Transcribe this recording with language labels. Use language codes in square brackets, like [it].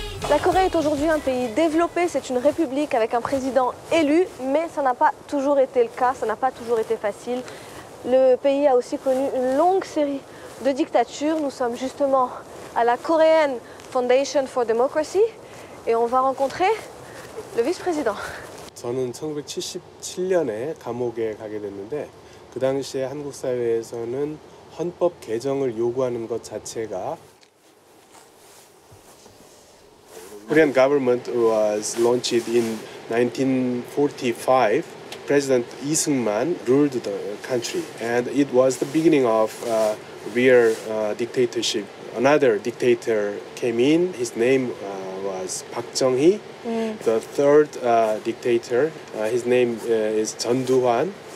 [fr] La Corée est aujourd'hui un pays développé, c'est une république avec un président élu, mais ça n'a pas toujours été le cas, ça n'a pas toujours été facile. Le pays a aussi connu une longue série de dictatures. Nous sommes justement à la Korean Foundation for Democracy et on va rencontrer le vice-président. [ko] 저는 1977년에 감옥에 가게 됐는데 그 당시에 한국 사회에서는 헌법 개정을 요구하는 것 자체가 [en] Korean government was launched in 1945. President Lee Seung-man ruled the country, and it was the beginning of real dictatorship. Another dictator came in. His name was Park Chung-hee. The third dictator, his name is Chun Doo-hwan.